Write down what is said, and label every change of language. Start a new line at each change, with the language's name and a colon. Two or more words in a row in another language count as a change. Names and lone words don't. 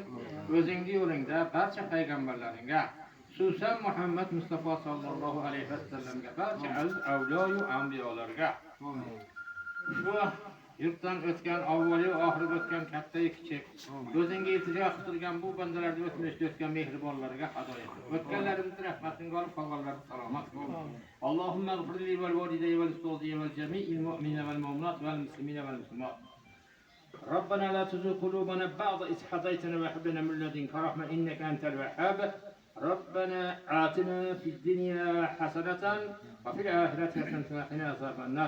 Uzbek: O'zingning yo'lingda barcha payg'ambarlaringga, xususan Muhammad Mustafa
Arabic: صلى الله عليه وسلم,
Uzbek: barcha avliyo anbiyolarga, shu yurtdan o'tgan, avvaliy oxirgi o'tgan katta-yu kichik, o'zingga iltijo qilgan bu bandalarga o'tmishda o'tgan mehribonlarga hado et. O'tganlarimizni rahmatingga olib, qolganlarni salomat qil.
Arabic: اللهم اغفر لي ولوالدي ولأستاذي ولجميع المؤمنين والمؤمنات والمسلمين والمسلمات. ربنا لا تزغ قلوبنا بعد إذ هديتنا وهب لنا من لدنك رحمة إنك أنت الوهاب. ربنا آتنا في الدنيا حسنة وفي الآخرة حسنة وقنا عذاب النار.